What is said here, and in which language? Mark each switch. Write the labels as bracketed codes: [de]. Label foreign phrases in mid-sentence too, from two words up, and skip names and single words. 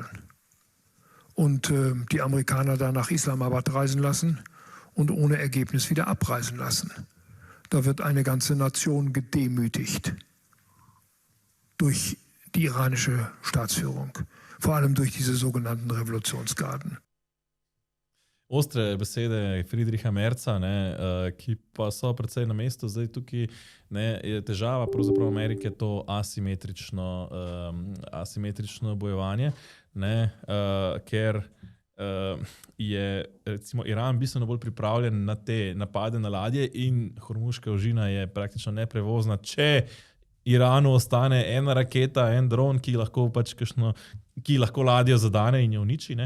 [de] Und die Amerikaner dann nach Islamabad reisen lassen und ohne Ergebnis wieder abreisen lassen. Da wird eine ganze Nation gedemütigt durch die iranische Staatsführung, vor allem durch diese sogenannten Revolutionsgarden. [sl] Ostre besede Friedricha Merza, ne, ki pa so predvsej na mestu. Zdaj tukaj, ne, je težava pravzaprav Amerike to asimetrično bojevanje, ne, ker je recimo Iran bistveno bolj pripravljen na te napade na ladje in Hormuška ožina je praktično neprevozna, če Iranu ostane ena raketa, en dron, ki lahko ladjo zadane in jo uniči, ne.